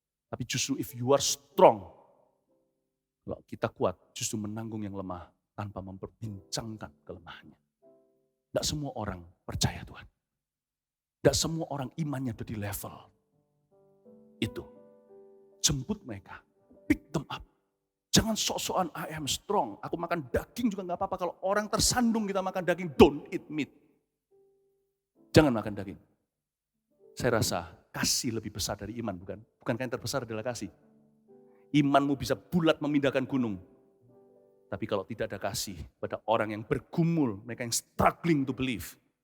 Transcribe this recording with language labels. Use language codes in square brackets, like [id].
[id] Tapi justru [en] if you are strong, [id] kalau kita kuat justru menanggung yang lemah tanpa memperbincangkan kelemahannya. Tidak semua orang percaya Tuhan. Tidak semua orang imannya ada di level itu. Jemput mereka, [en] pick them up. [id] Jangan sok-sokan [en] I am strong. [id] Aku makan daging juga gak apa-apa. Kalau orang tersandung kita makan daging, [en] don't eat meat. [id] Jangan makan daging. Saya rasa kasih lebih besar dari iman, bukan? Bukankah yang terbesar adalah kasih? Imanmu bisa bulat memindahkan gunung. Tapi kalau tidak ada kasih pada orang yang bergumul, mereka yang [en] struggling to believe.